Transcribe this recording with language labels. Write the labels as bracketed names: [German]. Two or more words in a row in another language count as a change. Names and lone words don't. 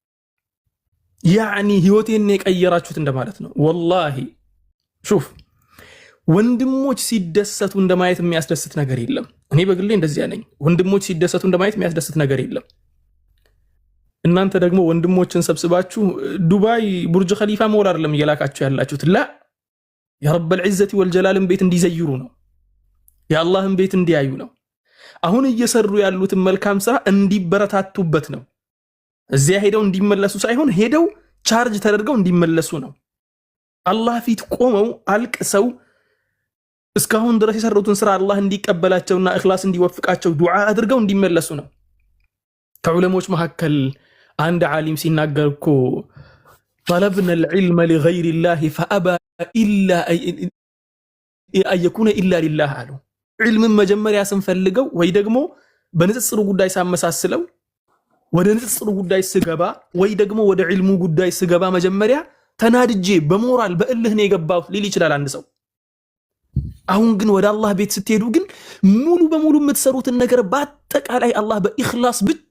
[Amharic] ያኒ ህይወቴን የቀየራችሁት እንደማለት ነው [Arabic] والله شوف [Amharic] ወንድሞች ሲደሰቱ እንደማየት የሚያስደስት ነገር የለም እኔ በግሌ እንደዚያ ነኝ ወንድሞች ሲደሰቱ እንደማየት የሚያስደስት ነገር የለም እናንተ ደግሞ ወንድሞችን ሰብስባችሁ ዱባይ ቡርጅ ኸሊፋ ሞል አይደለም እየላካችሁ ያላችሁት ላ [Arabic] يا رب العزة والجلال [Amharic] ቤት እንዲዘይሩ ነው የአላህን ቤት እንዲያዩ ነው አሁን እየሰሩ ያሉት መልካም ስራ እንዲበረታቱበት ነው እዚያ ሄደው እንዲመለሱ ሳይሆን ሄደው ቻርጅ ተደርገው እንዲመለሱ ነው አላህ ፊት ቆመው አልቅሰው እስካሁን ድረስ የሰሩትን ስራ አላህ እንዲቀበላቸውና ኢኽላስ እንዲወፍቃቸው ዱዓ አድርገው እንዲመለሱ ነው ከዑለሞች መካከል አንድ ዓሊም ሲናገርኮ [Arabic] طلبنا العلم لغير الله فأبى إلا أن يكون إلا لله [Amharic] አሉ علم መጀመሪያ ስንፈልገው ወይ ደግሞ በንጽጽሩ ጉዳይ ሳመሳስለው ወደ ንጽጽሩ ጉዳይ ስገባ ወይ ደግሞ ወደ ዒልሙ ጉዳይ ስገባ መጀመሪያ ተናድጄ በሞራል በእልህ ነው የገባው ሊል ይችላል አንድ ሰው አሁን ግን ወደ አላህ ቤት ስትሄዱ ግን ሙሉ በሙሉ የምትሰሩትን ነገር በአጠቃላይ አላህ በኢኽላስ ብቻ